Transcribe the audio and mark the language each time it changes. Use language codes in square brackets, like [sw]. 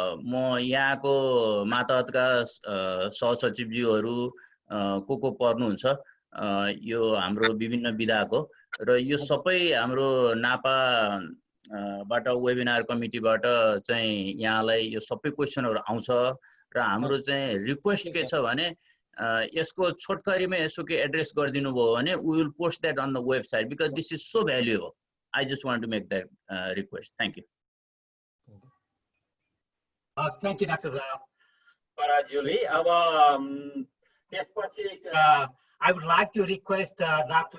[ne] म यहाँको मातहतका सहसचिवज्यूहरू को पर्नुहुन्छ यो हाम्रो विभिन्न विधाको र यो सबै हाम्रो नापाबाट वेबिनार कमिटीबाट चाहिँ यहाँलाई यो सबै क्वेसनहरू आउँछ र हाम्रो चाहिँ रिक्वेस्ट के छ भने यसको छोटकरीमा यसो के एड्रेस गरिदिनु भयो भने [en] We will post that on the website because this is so valuable. I just want to make that request. Thank you. Thank you doctor Parajuli. [ne] अब त्यसपछि [en] I would like to request Dr.